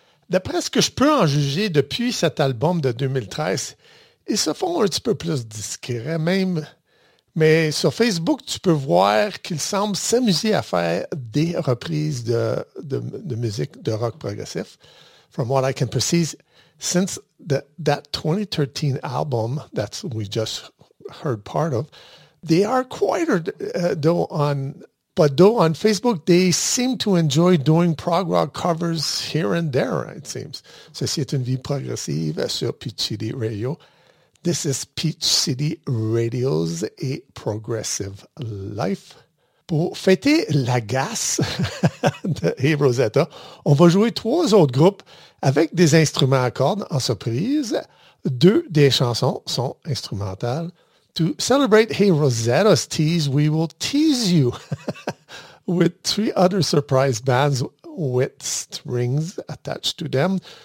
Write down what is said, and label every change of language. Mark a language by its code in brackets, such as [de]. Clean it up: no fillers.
[fr] D'après ce que je peux en juger depuis cet album de 2013, ils se font un petit peu plus discrets même. Mais sur Facebook, tu peux voir qu'ils semblent s'amuser à faire des reprises de musique de rock progressif. [en] From what I can perceive, since that 2013 album that we just heard part of, they are quieter though on Facebook, they seem to enjoy doing prog rock covers here and there, it seems. [fr] Ceci est une vie progressive sur Peach City Radio. [en] This is Peach City Radio's A Progressive Life. [fr] Pour fêter l'agace de Rosetta, on va jouer trois autres groupes avec des instruments à cordes en surprise. Deux des chansons sont instrumentales. [en] To celebrate Hey Rosetta's tease, we will tease you with three other surprise bands with strings attached to them.